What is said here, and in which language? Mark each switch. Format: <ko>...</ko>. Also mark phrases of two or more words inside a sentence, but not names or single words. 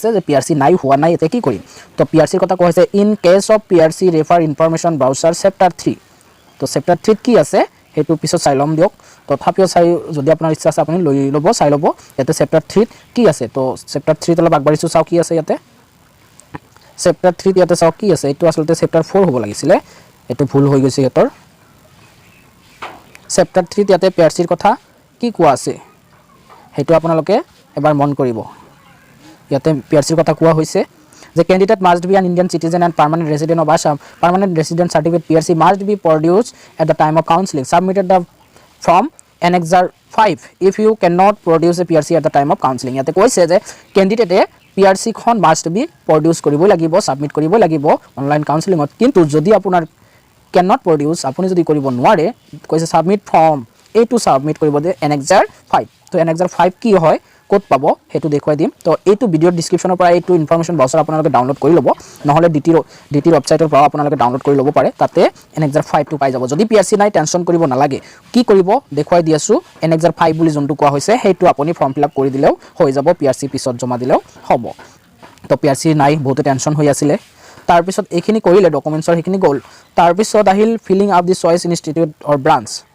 <as>আছে যে পিআৰসি নাই হোৱা নাই এতে কি কৰিম তো পিআৰসিৰ কথা কৈছে</as> <en>in case of PRC refer information brochure chapter</en> <as>3 তো চেপ্টাৰ 3 কি আছে হেতু পিছত চাই লম দিয়ক তথাপিও চাই যদি আপোনাৰ ইচ্ছা আছে আপুনি লৈ ল'ব চাই ল'ব এতে চেপ্টাৰ 3 কি আছে তো চেপ্টাৰ 3 তলত আগবাঢ়িছো চাও কি আছে ইয়াতে চেপ্টাৰ 3 ইয়াতে চাও কি আছে এটো আসলতে চেপ্টাৰ 4 হ'ব লাগিছিল এটো ভুল হৈ গৈছে হেতৰ চেপ্টাৰ 3 ইয়াতে পিআৰসিৰ কথা কি কোৱা আছে হেতু আপোনালোকে এবাৰ মন কৰিব ইয়াতে পিআৰসিৰ কথা কোৱা হৈছে</as> <en>The candidate must be an Indian citizen and permanent resident of Assam. Permanent resident certificate PRC must be produced at the time of counseling. Submitted the form Annexure 5 if you cannot produce a PRC at the time of counseling.</en> <as>ইয়াতে কৈছে যে ক্যান্ডিডেটে PRC খন</as> <en>must be produce</en> <as>কৰিব লাগিব সাবমিট কৰিব লাগিব</as> <en>online counselingত</en> <as>কিন্তু যদি আপোনাৰ</as> <en>cannot produce</en> <as>আপুনি যদি কৰিব নোৱাৰে কৈছে</as> <en>submit form</en> <as>এটো সাবমিট কৰিব</as> <en>the Annexure 5</en> <as>তো Annexure 5 কি হয় কোড পাব হেতু দেখুৱাই দিম তো এইটো ভিডিওৰ ডেসক্ৰিপচনৰ পৰা এইটো</as> <en>information brochure</en> <as>আপোনালোকে ডাউনলোড কৰি ল'ব নহলে ডিটিৰ ওয়েবসাইটৰ পৰা আপোনালোকে ডাউনলোড কৰি ল'ব পাৰে তাতে Annexure 5 টো পাই যাব যদি পিআৰসি নাই টেনচন কৰিব নালাগে কি কৰিব দেখুৱাই দি আছো Annexure 5 বুলি যোনটো কোৱা হৈছে হেতু আপুনি</as> <en>form fill up</en> <as>কৰি দিলেও হৈ যাব পিআৰসি পিছত জমা দিলেও হ'ব তো পিআৰসি নাই বহুত টেনচন হৈ আছিল তাৰপিছত এইখিনি কৰিলে ডকুমেন্টছৰ এইখিনি গ'ল তাৰপিছত আহিল</as> <en>filling up</en> <as>দি</as> <en>choice institute or branch</en>